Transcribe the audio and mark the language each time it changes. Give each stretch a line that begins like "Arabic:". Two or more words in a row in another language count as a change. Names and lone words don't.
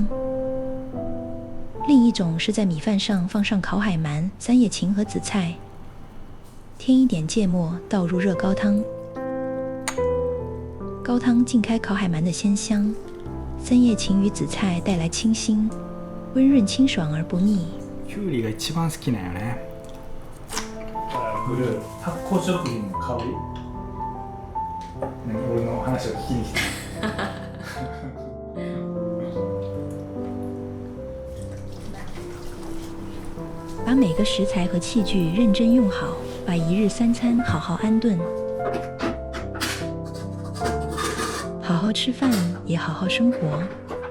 Chinese: 另一種是在米飯上放上烤海鰻、三葉芹和紫菜，添一點芥末，倒入熱高湯。高湯浸開烤海鰻的鮮香，三葉芹與紫菜帶來清新，溫潤清爽而不膩。
Japanese: きゅうりが一番好きなんよね。発酵食品の香り。何俺の話を聞きに来た。
Chinese: 把每個食材和器具認真用好，把一日三餐好好安頓。好好吃飯，也好好生活。